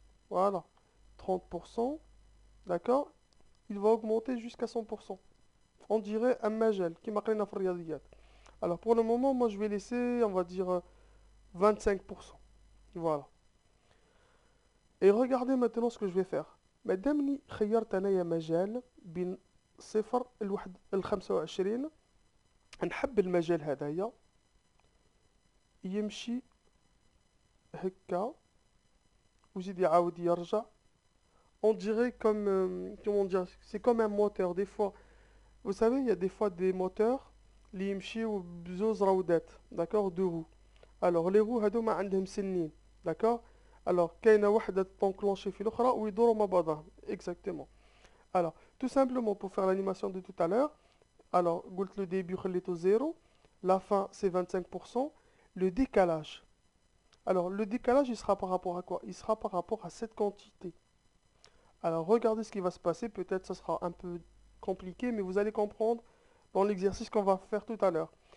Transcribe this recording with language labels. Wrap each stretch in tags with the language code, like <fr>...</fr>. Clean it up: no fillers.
<fr>Voilà. 30%, d'accord? Il va augmenter jusqu'à 100%. On dirait un majel</fr> <ar>كيما قرينا في الرياضيات.</ar> <fr>Alors pour le moment, moi je vais laisser, on va dire 25%. Voilà. Et regardez maintenant ce que je vais faire.</fr> <ar>مادامني خيرت انايا مجال بين 0 ل 25، نحب المجال هذايا يمشي هكا وزيد يعاود يرجع.</ar> <fr>On dirait comme comment dire, c'est comme un moteur des fois. Vous savez, il y a des fois des moteurs</fr> <ar>اللي يمشيو بزوز راودات.</ar> <fr>d'accord, deux roues. alors les roues</fr> <ar>هادو ما عندهم سنين.</ar> <fr>d'accord.</fr> <ar>alors كاينه وحده تنكلونشي في الاخرى ويدوروا مع بعضهم.</ar> <fr>exactement. alors tout simplement pour faire l'animation de tout à l'heure, alors قلت le début خليته 0, la fin c'est 25%, le décalage. alors le décalage il sera par rapport à quoi? Il sera par rapport à cette quantité. alors regardez ce qui va se passer, peut-être ça sera un peu compliqué mais vous allez comprendre dans l'exercice qu'on va faire tout à l'heure.</fr>